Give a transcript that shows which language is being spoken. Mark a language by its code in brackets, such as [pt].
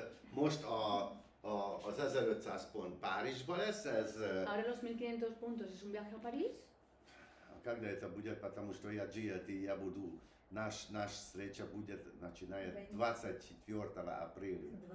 [hu] Most az 1500 pont Párizsba lesz, ez... [es] Ahora los 1500 puntos es un viaje a París. [ru] Когда это будет, потому что я GLT, я буду... Наш встреча будет, начинает 24 апреля.